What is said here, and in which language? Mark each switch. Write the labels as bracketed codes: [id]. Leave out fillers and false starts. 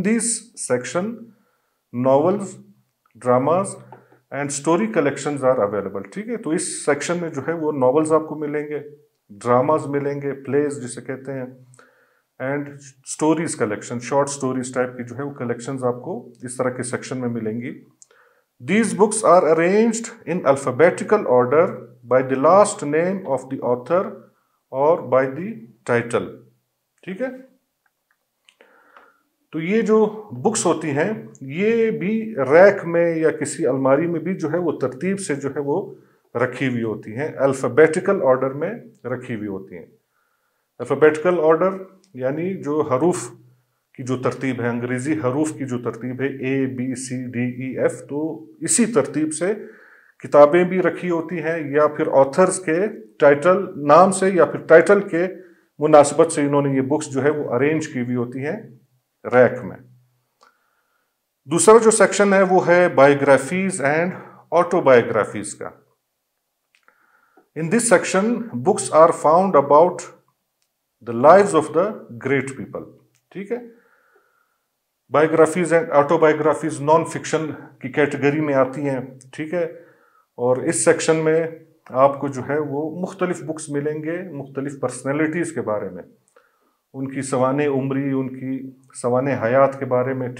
[en] In this section novels, dramas and story collections are available. [ur] ٹھیک ہے, تو اس section میں جو ہے وہ ناولز آپ کو ملیں گے, ڈراماز ملیں گے, پلیز جسے کہتے ہیں, and stories collection, short stories type کی جو ہے وہ کلیکشنز آپ کو اس طرح کے سیکشن میں ملیں گی. [en] These books are arranged in alphabetical order by the last name of the author or by the title. [ur] ٹھیک ہے, تو یہ جو بکس ہوتی ہیں یہ بھی ریک میں یا کسی الماری میں بھی جو ہے وہ ترتیب سے جو ہے وہ رکھی ہوئی ہوتی ہیں, الفابیٹیکل آرڈر میں رکھی ہوئی ہوتی ہیں. الفابیٹیکل آرڈر یعنی جو حروف کی جو ترتیب ہے, انگریزی حروف کی جو ترتیب ہے ABCDEF, تو اسی ترتیب سے کتابیں بھی رکھی ہوتی ہیں, یا پھر آتھرز کے ٹائٹل نام سے یا پھر ٹائٹل کے مناسبت سے انہوں نے یہ بکس جو ہے وہ ارینج کی ہوئی ہوتی ہیں ریک میں. دوسرا جو سیکشن ہے وہ ہے بایوگرافیز اینڈ آٹو بایوگرافیز کا. [en] In this section books are found about the lives of the great people. [ur] ٹھیک ہے, biographies and auto biographies non fiction کی کیٹیگری میں آتی ہیں. ٹھیک ہے, اور اس سیکشن میں آپ کو جو ہے وہ مختلف بکس ملیں گے مختلف پرسنالٹیز کے بارے میں, ان کی سوانح عمری, ان کی سوانح حیات کے بارے میں.